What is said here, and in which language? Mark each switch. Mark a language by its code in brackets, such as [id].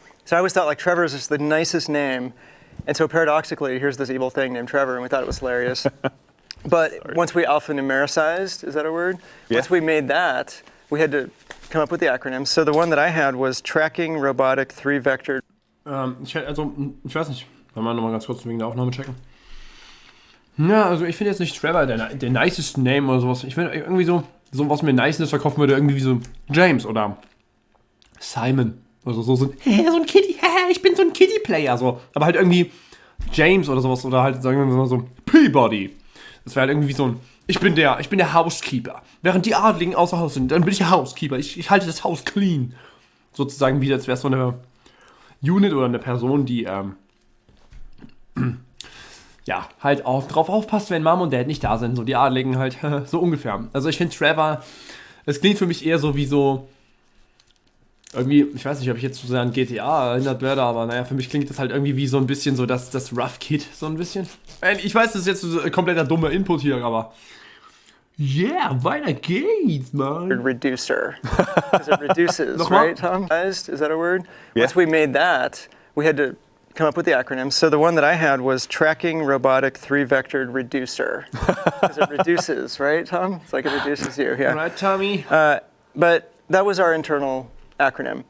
[en] So I always thought like Trevor is just the nicest name, and so paradoxically, here's this evil thing named Trevor, and we thought it was hilarious. But once we alphanumericized, is that a word? Yeah. Once we made that, we had to come up with the acronyms. So the one that I had was Tracking Robotic 3-Vector. [de] Ich weiß nicht, wollen wir nochmal ganz kurz wegen der Aufnahme checken? Ja, also ich finde jetzt nicht Trevor der nicest Name oder sowas. Ich finde irgendwie so was mir Niceness verkaufen würde, irgendwie wie so James oder Simon. Also so ein Kitty, ich bin so ein Kitty-Player. So. Aber halt irgendwie James oder sowas, oder halt, sagen wir mal so, Peabody. Das wäre halt irgendwie so ein, ich bin der Housekeeper. Während die Adligen außer Haus sind, dann bin ich der Housekeeper. Ich halte das Haus clean. Sozusagen wieder, als wäre es so eine Unit oder eine Person, die, ja, halt auch drauf aufpasst, wenn Mom und Dad nicht da sind. So die Adligen halt, so ungefähr. Also ich finde Trevor, das klingt für mich eher so wie so, irgendwie, ich weiß nicht, ob ich jetzt zu sehr an GTA erinnert werde, aber naja, für mich klingt das halt irgendwie wie so ein bisschen so das Rough Kid, so ein bisschen. Ich weiß, das ist jetzt so ein kompletter dummer Input hier, aber yeah, weiter geht's, man. [en] Reducer. Because it reduces, [de] Nochmal? [en] right, Tom? Is that a word? Yeah. Once we made that, we had to come up with the acronym. So the one that I had was Tracking Robotic 3-Vectored Reducer. Because it reduces, right, Tom? It's like it reduces you, yeah. Right, Tommy? But that was our internal acronym.